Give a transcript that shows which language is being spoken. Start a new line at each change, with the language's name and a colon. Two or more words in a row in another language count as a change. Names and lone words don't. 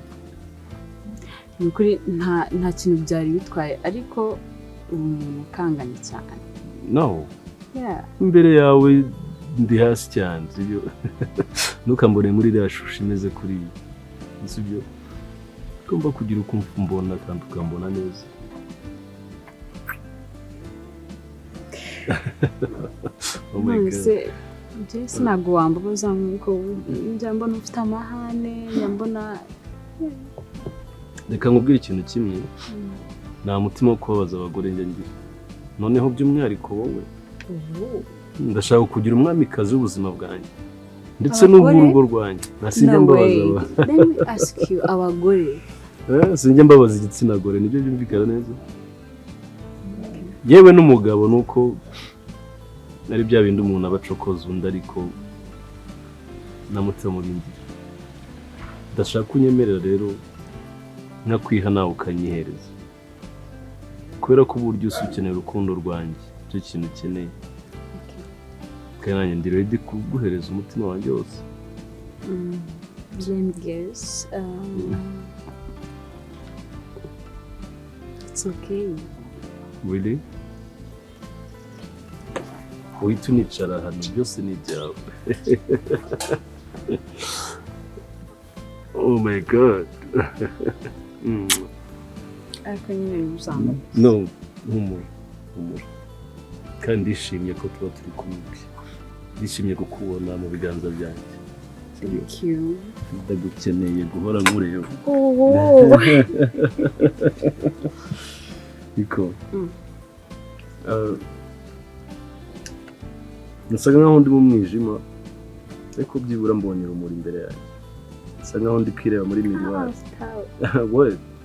Kinyarwanda: ni ukuri nta kintu byari bitwaye ariko umuntu ukanganye cyane
English: no yeah
Kinyarwanda: imbere yawe ndi hasi cyane sibyo ntukambone muri iriya shusho imeze kuri sibyo ugomba kugira uko mbona kandi ukambona neza
English: oh my god
Kinyarwanda: Jesse ntabwo wambabaza nk'uko njya mbona ufite amahane njya mbona reka nkubwire ikintu kimwe nta mutima wo kubabaza abagore njya ngira noneho by'umwihariko wowe ndashaka kugira umwamikazi w'ubuzima bwanjye ndetse n'ubw'urugo rwanjye nasinjya mbabaza
English: let me ask you abagore
Kinyarwanda: sinjya mbabaza igitsina gore nibyo byumvikana neza yewe n'umugabo nuko ari bya bindi umuntu abacokoza undi ariko namutse mu bindi ndashaka unyemerera rero nkakwiha nawe ukanyihereza kubera ko uburyo ukeneye urukundo rwanjye icyo kintu ukeneye kandi nanjye ndi ready kuguhereza umutima wanjye wose
English: let me guess it's okay
Kinyarwanda: really uhita unicara hano byose ni ibyawe
English: oh my god
Kinyarwanda: ariko nyine ntuzambe no humura kandi ndishimye ko tuba turi kumwe ndishimye kukubona mu biganza byanjye
English: thank you
Kinyarwanda: ndagukeneye guhora nkureba iko nasaga nkaho ndi mu mwijima ariko byibura mbonye urumuri imbere yanjye nsa nkaho ndi kwireba muri miruwari what